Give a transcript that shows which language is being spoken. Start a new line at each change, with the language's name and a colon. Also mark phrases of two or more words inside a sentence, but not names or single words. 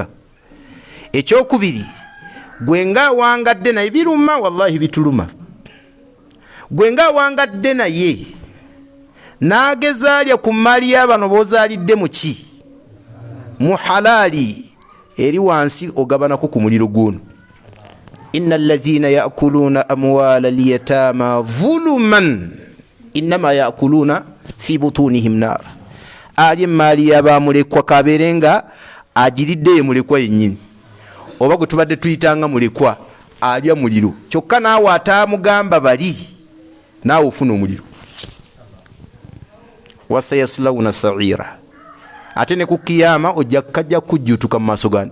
Ganda: Ekyokubiri, gwe nga wangadde naye biruma, wallahi bituluma. Gwe nga wangadde naye n'agezaalya ku mali y'abano b'ozaalidde mu ki? Mu halali, eri wansi ogabanako ku muliro gw'ono.
Arabic: إن الذين يأكلون أموال اليتامى ظلما إنما يأكلون في بطونهم نار.
Ganda: Ali mali y'abamulekwa kabeere nga agiridde ye mulekwa yennyini, oba gwe tubadde tuyitanga mulekwa alya muliro, kyokka naawe ataamugamba bali naawe ofuna omuliro.
Arabic: وسيصلون سعيرا,
Ganda: ate ne ku kiyama ojja kajja kujjutuka mu maaso gani.